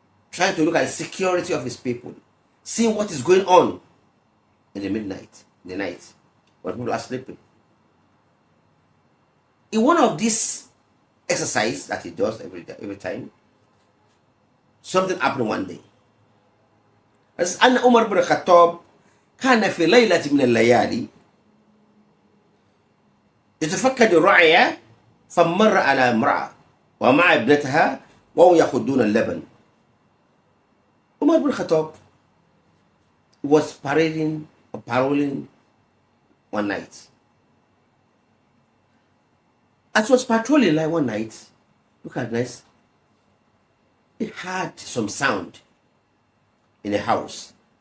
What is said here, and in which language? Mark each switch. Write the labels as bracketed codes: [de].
[en] Trying to look at the security of his people. Seeing what is going on in the midnight, in the night, when people are sleeping. In one of these exercises that he does every time, something happened one day. [ar] As أن عمر بن الخطاب كان في ليلة من الليالي يتفقد الرعية فمر على امرأة ومع ابنتها وهم يأخذون اللبن. [en] Umar ibn Khattab was parading or patrolling one night. As he was patrolling like one night, look at this, he heard some sound in a house.